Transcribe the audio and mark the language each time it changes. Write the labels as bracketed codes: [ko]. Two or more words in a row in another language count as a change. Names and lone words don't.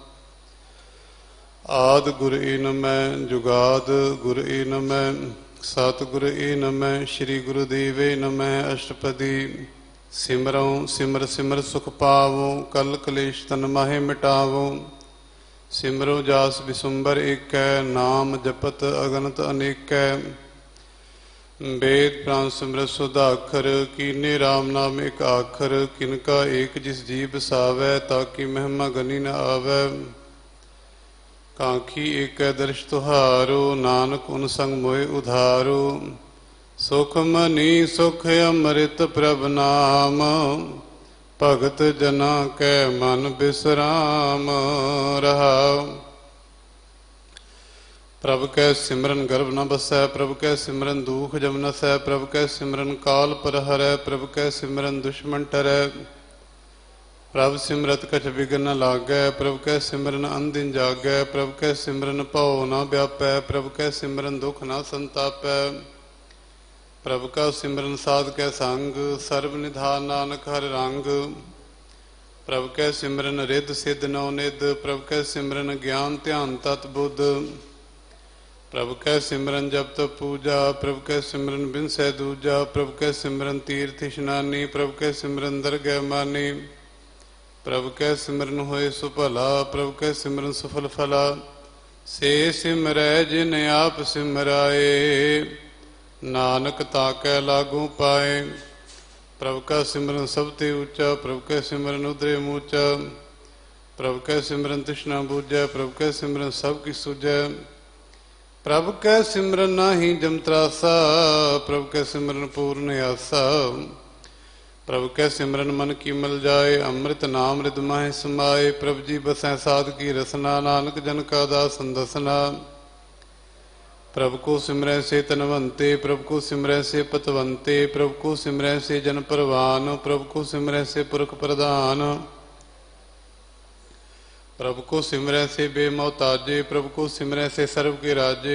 [pa] ਆਦ ਗੁਰ ਏ ਨਮੈ ਜੁਗਾਦ ਗੁਰ ਏ ਨਮੈ ਸਤਿਗੁਰ ਏ ਨਮੈ ਸ੍ਰੀ ਗੁਰੂਦੇਵ ਏ ਨਮੈ। ਅਸ਼ਟਪਦੀ ਸਿਮਰਉ ਸਿਮਰ ਸਿਮਰ ਸੁਖ ਪਾਵੋ ਕਲ ਕਲੇਸ਼ ਤਨ ਮਾਹੇ ਮਿਟਾਵੋ। ਸਿਮਰੋ ਜਾਸ ਬਿਸੁੰਬਰ ਏਕੈ ਨਾਮ ਜਪਤ ਅਗਨਤ ਅਨੇਕੈ। ਵੇਦ ਪ੍ਰਾਣ ਸਿਮਰਤ ਸੁਧਾਖਰ ਕੀਨੇ ਰਾਮ ਨਾਮ ਏਕ ਆਖਰ। ਕਿਨਕਾ ਏਕ ਜਿਸ ਜੀ ਬਸਾਵੈ ਤਾਕਿ ਮਹਿਮਾ ਗਨੀ ਨ ਆਵੈ। ਕਾਂਖੀ ਏਕ ਦਰਸ਼ ਤੁਹਾਰੋ ਨਾਨਕ ਉਨ ਸੰਗ ਮੋਏ ਉਧਾਰੋ। ਸੁਖ ਮਨੀ ਸੁਖ ਅੰਮ੍ਰਿਤ ਪ੍ਰਭ ਨਾਮ ਭਗਤ ਜਨਾ ਕੈ ਮਨ ਬਿਸਰਾਮ ਰਹਾਓ। ਪ੍ਰਭ ਕੈ ਸਿਮਰਨ ਗਰਭ ਨ ਬਸੈ ਪ੍ਰਭ ਕੈ ਸਿਮਰਨ ਦੁਖ ਜਮ ਨਸੈ। ਪ੍ਰਭ ਕੈ ਸਿਮਰਨ ਕਾਲ ਪਰ ਹਰੈ ਪ੍ਰਭ ਕੈ ਸਿਮਰਨ ਦੁਸ਼ਮਨ ਟਰੈ। ਪ੍ਰਭ ਸਿਮਰਤ ਕਛ ਵਿਘਨ ਨ ਲਾਗੈ ਪ੍ਰਭ ਕੈ ਸਿਮਰਨ ਅਨਦਿਨ ਜਾਗੈ। ਪ੍ਰਭ ਕੈ ਸਿਮਰਨ ਭਉ ਨ ਵਿਆਪੈ ਪ੍ਰਭ ਕੈ ਸਿਮਰਨ ਦੁਖ ਨ ਸੰਤਾਪੈ। ਪ੍ਰਭ ਕਾ ਸਿਮਰਨ ਸਾਧ ਕੈ ਸੰਗ ਸਰਵ ਨਿਧਾਨ ਨਾਨਕ ਹਰ ਰੰਗ। ਪ੍ਰਭ ਕੈ ਸਿਮਰਨ ਰਿਦ ਸਿੱਧ ਨਉ ਨਿਧ ਪ੍ਰਭ ਕੈ ਸਿਮਰਨ ਗਿਆਨ ਧਿਆਨ ਤਤ ਬੁਧ। ਪ੍ਰਭ ਕੈ ਸਿਮਰਨ ਜਪ ਤਪ ਪੂਜਾ ਪ੍ਰਭ ਕੈ ਸਿਮਰਨ ਬਿਨ ਸੈ ਦੂਜਾ। ਪ੍ਰਭ ਕੈ ਸਿਮਰਨ ਤੀਰਥ ਇਸ਼ਨਾਨੀ ਪ੍ਰਭ ਕੈ ਸਿਮਰਨ ਦਰਗਹ ਮਾਨੀ। ਪ੍ਰਭ ਕੈ ਸਿਮਰਨ ਹੋਏ ਸੁਭਲਾ ਪ੍ਰਭ ਕੈ ਸਿਮਰਨ ਸਫਲ ਫਲਾ। ਸੇ ਸਿਮਰੈ ਜਿਨ ਆਪ ਸਿਮਰਾਏ ਨਾਨਕ ਤਾਕੈ ਲਾਗੂ ਪਾਏ। ਪ੍ਰਭ ਕਾ ਸਿਮਰਨ ਸਬ ਤੇ ਊਂਚਾ ਪ੍ਰਭ ਕੈ ਸਿਮਰਨ ਉਦਰੇ ਮੂਚਾ। ਪ੍ਰਭ ਕੈ ਸਿਮਰਨ ਤ੍ਰਿਸ਼ਨਾ ਬੂਝੈ ਪ੍ਰਭ ਕੈ ਸਿਮਰਨ ਸਬ ਕੀ ਸੂਝੈ। ਪ੍ਰਭ ਕੈ ਸਿਮਰਨ ਨਾਹੀ ਜਮ ਤ੍ਰਾਸਾ ਪ੍ਰਭ ਕੈ ਸਿਮਰਨ ਪੂਰਨ ਆਸਾ। ਪ੍ਰਭ ਕੈ ਸਿਮਰਨ ਮਨ ਕੀ ਮਲ ਜਾਏ ਅੰਮ੍ਰਿਤ ਨਾਮ ਰਿਦ ਮਾਹੇ ਸਮਾਏ। ਪ੍ਰਭ ਜੀ ਬਸੈ ਸਾਧ ਕੀ ਰਸਨਾ ਨਾਨਕ ਜਨ ਕਾ ਦਾਸਨ ਦਸਨਾ। ਪ੍ਰਭ ਕੋ ਸਿਮਰੈ ਸੇ ਤਨਵੰਤੇ ਪ੍ਰਭ ਕੋ ਸਿਮਰੈ ਸੇ ਪਤਵੰਤੇ। ਪ੍ਰਭ ਕੋ ਸਿਮਰੈ ਸੇ ਜਨ ਪਰਵਾਨ ਪ੍ਰਭ ਕੋ ਸਿਮਰੈ ਸੇ ਪੁਰਖ ਪ੍ਰਧਾਨ। ਪ੍ਰਭ ਕੋ ਸਿਮਰੈ ਸੇ ਬੇਮੌਤਾਜੇ ਪ੍ਰਭ ਕੋ ਸਿਮਰੈ ਸੇ ਸਰਵ ਕੇ ਰਾਜੇ।